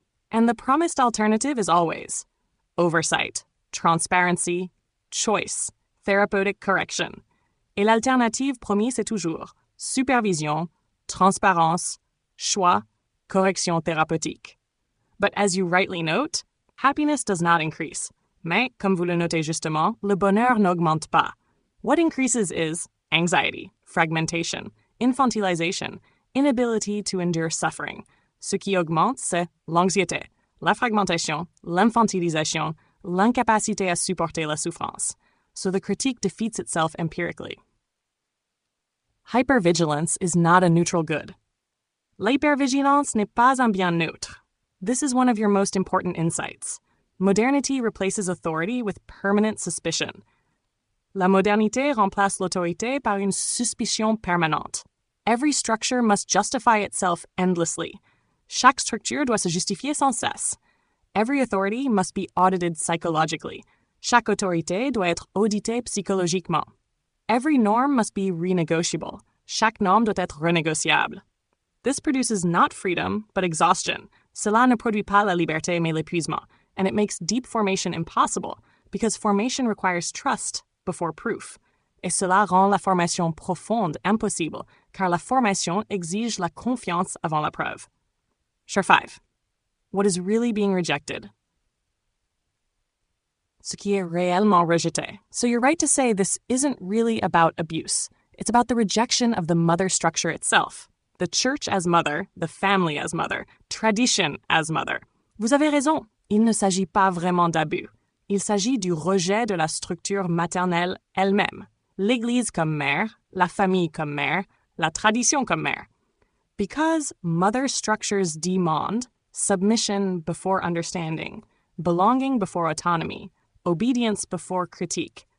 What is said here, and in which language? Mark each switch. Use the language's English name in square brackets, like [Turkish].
[English] And the promised alternative is always oversight, transparency, choice, therapeutic correction. [French] Et l'alternative promise est toujours supervision, transparence, choix, correction thérapeutique. [English] But as you rightly note, happiness does not increase. [French] Mais, comme vous le notez justement, le bonheur n'augmente pas. [English] What increases is anxiety, fragmentation, infantilisation, inability to endure suffering. [French] Ce qui augmente, c'est l'anxiété, la fragmentation, l'infantilisation, l'incapacité à supporter la souffrance. [English] So the critique defeats itself empirically. Hypervigilance is not a neutral good. [French] L'hypervigilance n'est pas un bien neutre. [English] This is one of your most important insights. Modernity replaces authority with permanent suspicion. [French] La modernité remplace l'autorité par une suspicion permanente. [English] Every structure must justify itself endlessly. [French] Chaque structure doit se justifier sans cesse. [English] Every authority must be audited psychologically. [French] Chaque autorité doit être auditée psychologiquement. [English] Every norm must be renegotiable. [French] Chaque norme doit être renégociable. [English] This produces not freedom, but exhaustion. [French] Cela ne produit pas la liberté, mais l'épuisement. [English] And it makes deep formation impossible, because formation requires trust before proof. [French] Et cela rend la formation profonde impossible, car la formation exige la confiance avant la preuve. [English] Share 5. What is really being rejected? [French] ce qui est réellement rejeté. [English] So you're right to say this isn't really about abuse. It's about the rejection of the mother structure itself. The church as mother, the family as mother, tradition as mother. [French] Vous avez raison, il ne s'agit pas vraiment d'abus. Il s'agit du rejet de la structure maternelle elle-même. L'Église comme mère, la famille comme mère, la tradition comme mère. [English] Because mother structures demand submission before understanding, belonging before autonomy, obedience before critique.